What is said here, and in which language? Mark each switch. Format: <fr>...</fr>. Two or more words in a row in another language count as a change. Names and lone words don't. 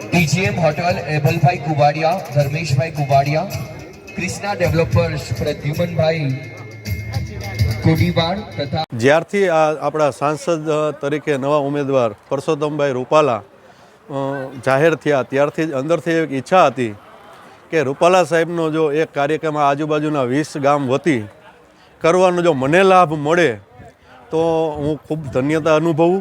<gu>बीजीएम होटल एबलभाई कुवाड़िया, धर्मेशभाई कुवाड़िया, कृष्णा डेवलपर्स प्रद्युमनभाई कोडीवाड़ तथा જ્યારથી આપણા સાંસદ તરીકે નવા ઉમેદવાર પરસોત્તમભાઈ રૂપાલા જાહેર થયા ત્યારથી જ અંદરથી એક ઈચ્છા હતી કે રૂપાલા સાહેબનો જો એક કાર્યક્રમ આજુબાજુના 20 ગામ વતી કરવાનો જો મને લાભ મળે તો હું ખૂબ ધન્યતા અનુભવું.</gu>